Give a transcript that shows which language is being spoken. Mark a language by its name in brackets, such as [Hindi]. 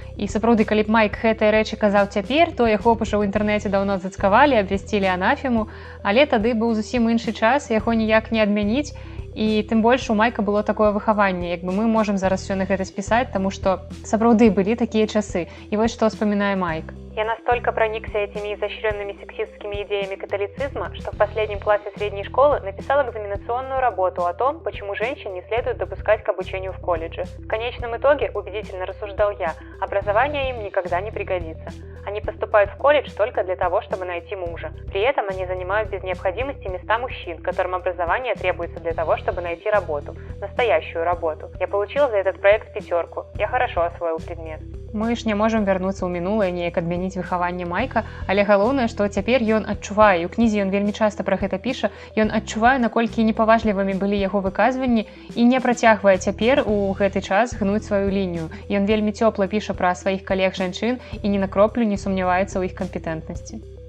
[Belarusian] І сапраўды, калі б Майк гэтыя рэчы казаў цяпер, то яго б ужо ў інтэрнэце даўно зацкавалі, абвясцілі анафему, але тады быў зусім іншы час, яго ніяк не адмяніць. І тым больш у Майка было такое выхаванне, як бы мы можам зараз все на гэта спісаць, таму што сапраўды былі такія часы. І вось што ўспамінае Майк. [Russian] Я настолько проникся этими изощренными сексистскими идеями католицизма, что в последнем классе средней школы написал экзаменационную работу о том, почему женщин не следует допускать к обучению в колледже. В конечном итоге, убедительно рассуждал я, образование им никогда не пригодится. Они поступают в колледж только для того, чтобы найти мужа. При этом они занимают без необходимости места мужчин, которым образование требуется для того, чтобы найти работу. Настоящую работу. Я получил за этот проект 5. Я хорошо освоил предмет. [Belarusian] Мы ж не можам вярнуцца ў мінулае, неяк адмяніць выхаванне Майка, але галоўнае, што цяпер ён адчувае, і ў кнізе ён вельмі часта пра гэта піша, ён адчувае, наколькі непаважлівымі былі яго выказванні і не працягвае цяпер у гэты час гнуць сваю лінію. Ён вельмі цёпла піша пра сваіх калег-жанчын і ні на кроплю не сумняваецца ў іх кампетэнтнасці.